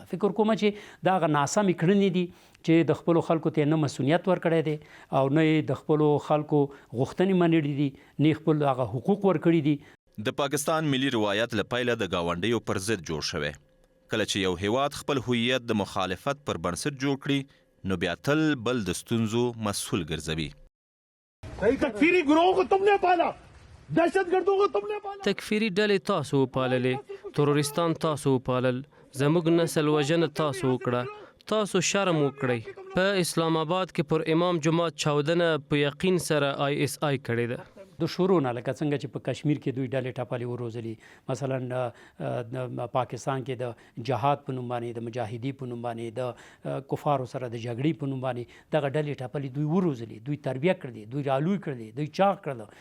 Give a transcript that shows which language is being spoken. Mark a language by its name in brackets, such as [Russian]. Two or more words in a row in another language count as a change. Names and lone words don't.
[Pashto] فکر کومه چې دا هغه ناسمې کړنې دي چې د خپلو خلکو ته نه مسؤلیت ورکړی دی او نه د خپلو خلکو غوښتنې منلي دي، نه خپل هغه حقوق ورکړي دي. د پاکستان ملي روایت له پیله د ګاونډیو پر ضد جوړ شوی. کله چې یو هیواد خپل هویت د مخالفت پر بنسټ جوړ کړي نو بیا تل بل د ستونزو مسؤل ګرځوي. [Urdu] تکفیری گروہ کو تم نے پالا، دہشت گردوں کو تم نے پالا، [Pashto] تکفیری ډلې تاسو وپاللې، تروریستان تاسو وپالل، زموږ نسل وژنه تاسو وکړه، تاسو شرم وکړئ. په اسلام آباد کې پر امام جماعت چاودنه په یقین سره آی اس آی کړې ده. د شروع نه لکه څنګه چې په کشمیر کې دوی ډلې ټپلې وروزلي، مثلا پاکستان کې د جهاد په نوم باندې، د مجاهدي په نوم باندې، د کفارو سره د جګړې په نوم باندې دغه ډلې ټپلې دوی وروزلي، دوی تربیه کړلې، دوی رالوی کړلې، دوی چاغ کړل.